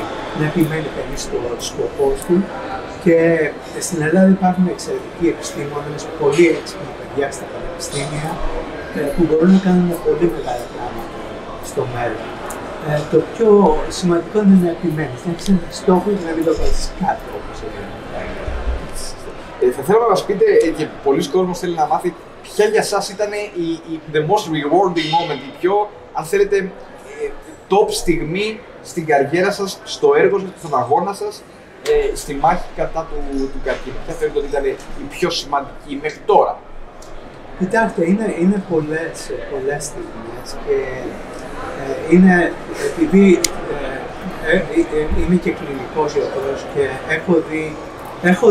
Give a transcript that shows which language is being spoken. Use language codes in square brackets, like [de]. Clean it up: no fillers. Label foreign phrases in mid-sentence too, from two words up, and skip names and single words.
[el] Να επιμένει κανείς στο σκοπό του. Και στην Ελλάδα υπάρχουν εξαιρετικοί επιστήμονες, πολύ έξυπνα παιδιά στα πανεπιστήμια, που μπορούν να κάνουν πολύ μεγάλα πράγματα στο μέλλον. Το πιο σημαντικό είναι να επιμένεις, να έχεις ένα στόχο και να μην το βάζεις κάτω, όπως έλεγα. Θα θέλω να μας πείτε, και πολλοί κόσμος θέλει να μάθει, ποια για σας ήταν [en] the most rewarding moment, [el] η πιο, αν θέλετε, top στιγμή στην καριέρα σας, στο έργο σας, στον αγώνα σας, στη μάχη κατά του καρκίνου? Ποια θεωρείτε ότι ήταν η πιο σημαντική μέχρι τώρα? Κοιτάξτε, είναι πολλές στιγμές και είναι επειδή είμαι και κλινικός γιατρός και έχω δει